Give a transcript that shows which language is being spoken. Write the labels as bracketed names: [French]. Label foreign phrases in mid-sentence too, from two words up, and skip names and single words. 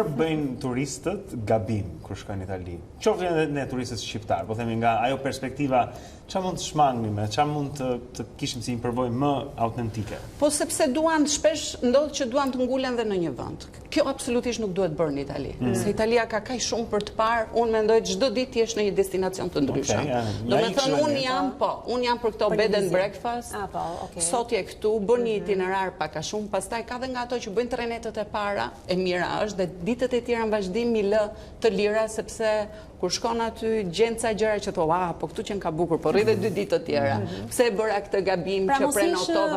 [Albanian] Çfarë bëjnë turistët gabim kur shkojnë në Itali? Qoftë edhe ne turistët shqiptar, po themi nga ajo perspektiva, çfarë mund të shmangni me, çfarë mund të kishim si një përvojë më autentike? Po sepse shpesh ndodh që duan të ngulen dhe në një vend. Kjo absolutisht nuk duhet bërë në Itali. Se Italia ka kaq shumë për të parë, unë mendoj çdo ditë ti je në një destinacion të ndryshëm. Domethënë unë jam për këto [English] bed and breakfast. [Albanian] Sot je këtu, bën një itinerar pak a shumë, pastaj ka dhe nga ato që bëjnë trenetët e para, e mira është dhe ditët e tjera në vazhdim mi lë të lira sepse kur shkon aty gjen ca gjëra që thua, po këtu që ka bukur, po rri dhe 2 ditë të tjera. Pse e bëra këtë gabim që prenotova?